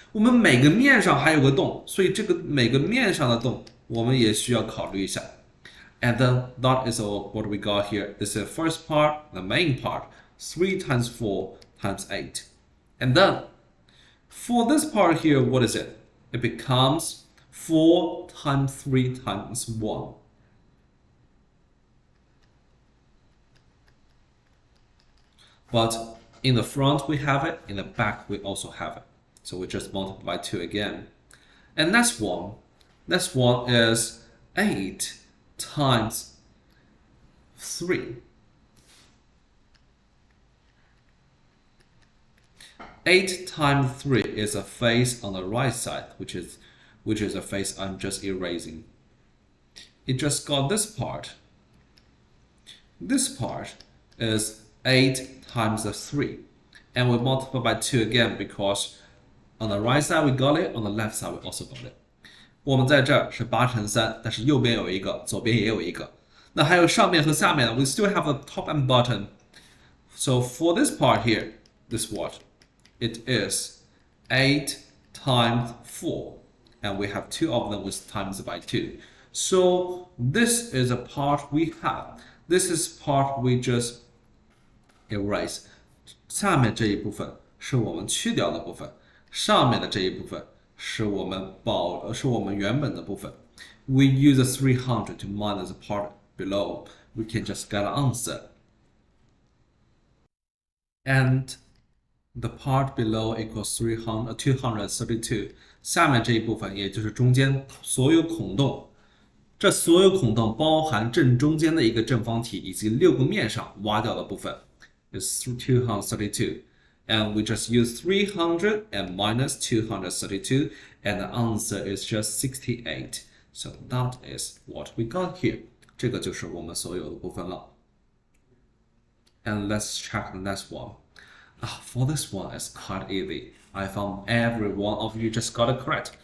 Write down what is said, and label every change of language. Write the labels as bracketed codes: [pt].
[zh] 我们每个面上还有个洞，所以这个每个面上的洞我们也需要考虑一下。 [en] And then that is all what we got here. This is the first part, the main part. 3 times 4 times 8. And then for this part here, what is it? It becomes 4 times 3 times 1. But in the front we have it, in the back we also have it. So we just multiply by 2 again. And next one is 8 times 3. 8 times 3 is a face on the right side, which is a face I'm just erasing. It just got this part. This part is 8 times 3. And we multiply by 2 again because on the right side we got it, on the left side we also got it. [zh] 我们在这儿是8乘3，但是右边有一个，左边也有一个。那还有上面和下面呢 [en] we still have the top and bottom. So for this part here, this what? It is 8 times 4. And we have 2 of them with times by 2. So this is a part we have. This is part we just erase. [zh] 下面这一部分是我们去掉的部分，上面的这一部分是我们原本的部分。 [en] We use a 300 to minus the part below. We can just get an answer. And the part below equals 232. [zh] 下面这一部分也就是中间所有孔洞，这所有孔洞包含正中间的一个正方体以及6个面上挖掉的部分。 [en] Is 232, and we just use 300 and minus 232, and the answer is just 68. So that is what we got here. [zh] 这个就是我们所有的部分了。 [en] And let's check the next one. For this one, it's quite easy. I found every one of you just got it correct.